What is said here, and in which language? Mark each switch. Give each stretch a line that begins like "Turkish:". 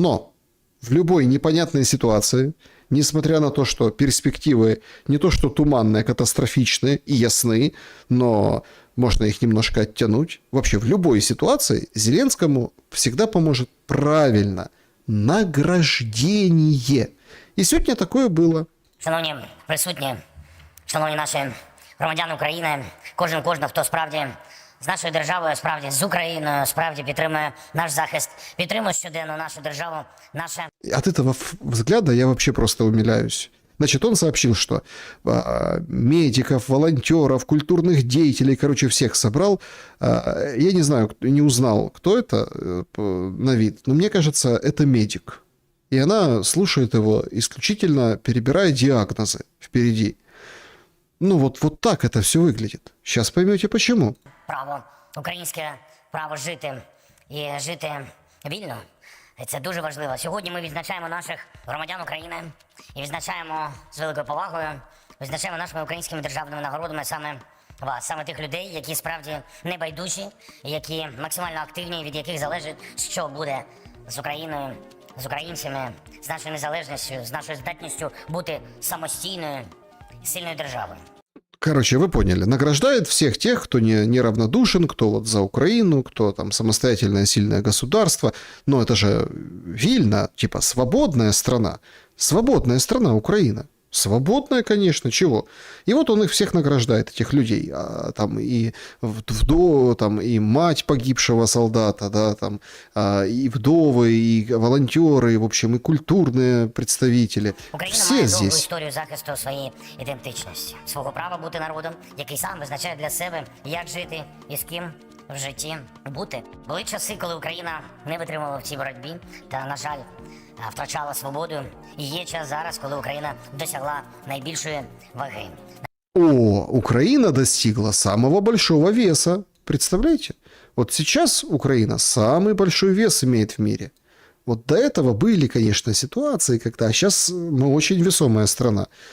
Russian: Но в любой непонятной ситуации, несмотря на то, что перспективы не то что туманные, катастрофичные и ясны, но можно их немножко оттянуть. Вообще в любой ситуации Зеленскому всегда поможет правильно награждение.
Ukrainian: І сьогодні такое було. Шановні присутні, шановні наші громадяни України, кожна, хто справді з нашою державою, справді з Україною, справді підтримує наш захист, підтримує щоденно нашу державу, наше...
Russian: От этого взгляда я вообще просто умиляюсь. Значит, он сообщил, что медиков, волонтеров, культурных деятелей, короче, всех собрал. Я не знаю, не узнал, кто это на вид, но мне кажется, это медик. И она слушает его, исключительно перебирая диагнозы впереди. Ну, вот так это все выглядит. Сейчас поймете, почему.
Ukrainian: Право, українське право жити і жити вільно. І це дуже важливо. Сьогодні ми відзначаємо наших громадян України і відзначаємо з великою повагою, відзначаємо нашими українськими державними нагородами саме вас, саме тих людей, які справді небайдужі, які максимально активні, від яких залежить, що буде з Україною, з українцями, з нашою незалежністю, з нашою здатністю бути самостійною, сильною державою.
Russian: Короче, вы поняли. Награждает всех тех, кто не равнодушен, кто вот за Украину, кто там самостоятельное сильное государство. Но это же Вильна, типа свободная страна. Свободная страна Украина. Свободная, конечно, чего? И вот он их всех награждает, этих людей. Там и там и мать погибшего солдата, да, там, и вдовы, и волонтеры, в общем, и культурные представители.
Ukrainian: Україна
Russian: Все
Ukrainian: має довгу
Russian: здесь.
Ukrainian: історію захисту своєї ідентичності, свого права бути народом, який сам визначає для себе, як жити і з ким в житті бути. Були часи, коли Україна не витримала в цій боротьбі та, на жаль, втрачала свободу. І є час зараз, коли Україна досягла найбільшої ваги.
Russian: О, Украина достигла самого большого веса. Представляете? Вот сейчас Украина самый большой вес имеет в мире. Вот до этого были, конечно, ситуации когда, а сейчас мы очень весомая страна.